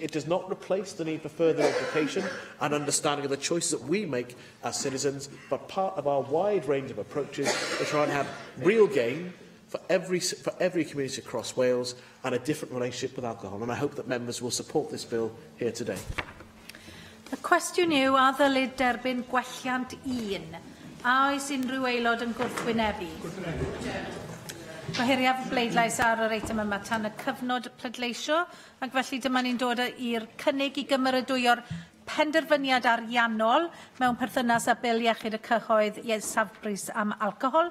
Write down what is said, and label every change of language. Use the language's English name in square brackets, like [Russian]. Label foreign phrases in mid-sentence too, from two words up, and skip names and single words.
[English] It does not replace the need for further education and understanding of the choices that we make as citizens, but part of our wide range of approaches to try and have real gain for every community across Wales and a different relationship with alcohol. And I hope that members will support this bill here today. [Welsh] Y cwestiwn yw, a ddylid derbyn gwelliant 1? A oes unrhyw aelod yn gwrthwynebu? Gohiriaf bleidlais ar yr eitem yma tan y cyfnod pleidleisio, ac felly dyma ni'n dod i'r cynnig I gymeradwyo'r penderfyniad ariannol mewn perthynas â bil iechyd y cyhoedd safbris am alcohol.